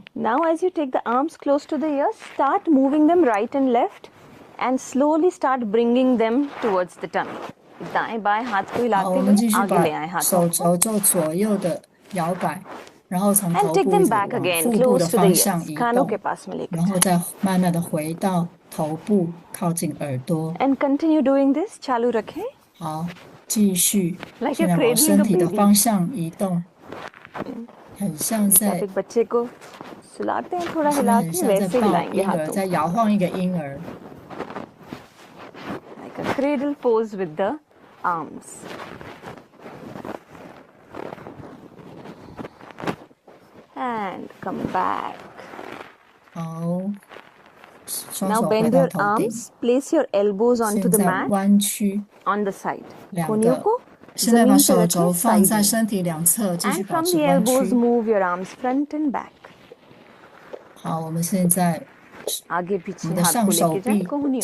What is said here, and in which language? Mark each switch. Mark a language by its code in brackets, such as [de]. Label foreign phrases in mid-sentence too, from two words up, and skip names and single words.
[en] Now as you take the arms close to the ears, start moving them right and left and slowly start bringing them towards the tummy. [hi] दाएं बाएं हाथ को [zh] 好， [hi] हिलाते [zh] 我们 [hi] हुए [zh] 继续 [hi] आगे [zh] 把 [hi] ले आए हाथों [zh] 手 [hi] को. [zh] 肘做左右的摇摆，然后从 [en] And [zh] 头 [en] take [zh] 部 [en] them [zh] 一直 [en] back [zh] 往 [en] again, [zh] 腹部的 [en] close to the [zh] 方向 [en] ears. [zh] 移 [hi] कानों के [zh] 动， [hi] पास में लेकर [zh] 然后 [hi] जाएं. [zh] 再慢慢的回到头部，靠近耳朵。 [en] And continue doing this. [hi] चालू रखें. [zh] 好，继续， [en] Like [zh] 现 [en] you're [zh] 在往 [en] cradling [zh] 身 [en] a [zh] 体的 [en] baby. [zh] 方向移动，很像 [hi] जैसे आप [zh] 在 [hi] एक बच्चे को सुलाते हैं थोड़ा [zh] 现在 [hi] हिला [zh] 很 [hi] के [zh] 像在 [hi] वैसे [zh] 抱 [hi] हिलाएंगे [zh] 婴儿， [hi] हाथों [zh] 在 [hi] को. [zh] 摇晃一个婴儿。 [en] Like a cradle pose with the arms. And come back. [zh] 好，双 [en] Now [zh] 手回 [en] bend [zh] 到 [en] your [zh] 头顶， [en] arms. Place your elbows onto [zh] 现 [en] the [zh] 在 [en] mat [zh] 弯曲 [en] on the side. [zh] 两 [hi] कोहनियों [zh] 个， [hi] को [zh] 现在把 [hi] जमीन पे [zh] 手 [hi] रखें [zh] 肘放 [hi] side [zh] 在 [hi] में. [zh] 身体两侧，继续 [en] And [zh] 保 [en] from [zh] 持 [en] the [zh] 弯 [en] elbows [zh] 曲。 [en] move your arms front and back. [zh] 好，我们现在 [hi] आगे [zh] 我 [hi] पीछे [zh] 们的 [hi] हाथ [zh] 上 [hi] को [zh] 手 [hi] लेके जाएं [zh] 臂 [hi] कोहनियों.